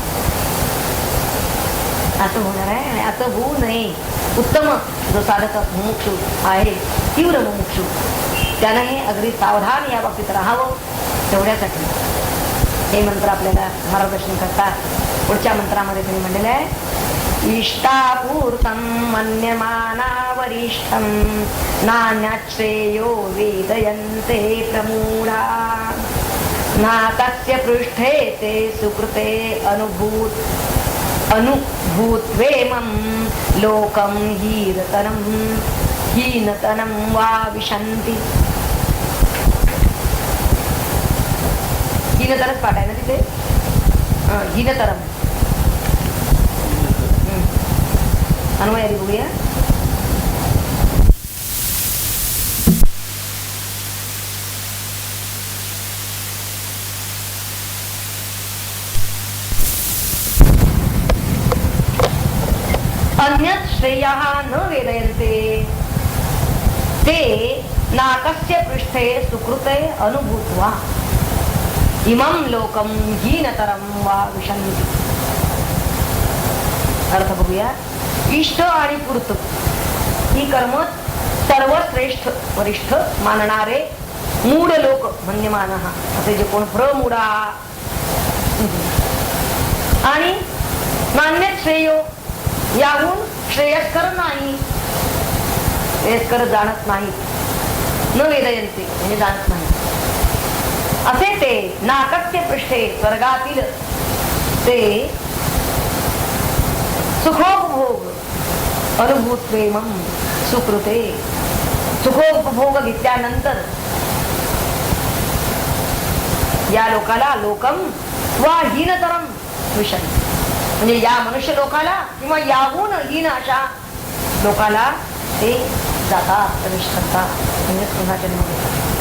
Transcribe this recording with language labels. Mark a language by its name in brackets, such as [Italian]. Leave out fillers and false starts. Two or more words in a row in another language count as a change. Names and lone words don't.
[Marathi] असं होणार आहे आणि असं होऊ नये. उत्तम जो साधक मुमुक्षु आहे, तीव्र मुमुक्षु त्याने अगदी सावधान या बाबतीत राहावं. तेवढ्यासाठी हे मंत्र आपल्याला मार्गदर्शन करतात. पुढच्या मंत्रामध्ये त्यांनी म्हणलेलं आहे, [Sanskrit] इष्टापूर्तं मन्यमाना वरिष्ठं नान्याश्रेयो वेदयन्ते प्रमूढा नाकस्य पृष्ठे ते सुकृते अनुभूत्वेमं लोकं हीनतनं वा विशन्ति. [Marathi] हीनतरच पाठ आहे ना तिथे, हीनतरम अन्वय आधी बघूया. [Sanskrit] अन्यत् श्रेयः न वेदयन्ते ते नाकस्य पृष्ठे सुकृते अनुभूत्वा इमं लोकं हीनतरं वा विशन्ति. [Marathi] अर्थ बघूया. इष्ट आणि पूर्त ही कर्म सर्वश्रेष्ठ वरिष्ठ मानणारे मूढ लोक मन्यमान असे जे कोण प्रमूढा आणि [Sanskrit] नान्य श्रेयो [Marathi] याहून श्रेयस्कर नाही, श्रेयस्कर जाणत नाही, [Sanskrit] न वेदयंते [Marathi] म्हणजे जाणत नाही असे ते [Sanskrit] नाकस्य पृष्ठे [Marathi] स्वर्गातील ते सुखोपभोग [Sanskrit] अनुभूत्वेमं सुकृते [Marathi] सुखोपभोग घेतल्यानंतर या लोकाला [Sanskrit] लोकम वा हीनतरम [Marathi] विषय म्हणजे या मनुष्य लोकाला किंवा याहून हीन अशा लोकाला ते जातात, प्रवेश करतात म्हणजे पुन्हा जन्म घेतात.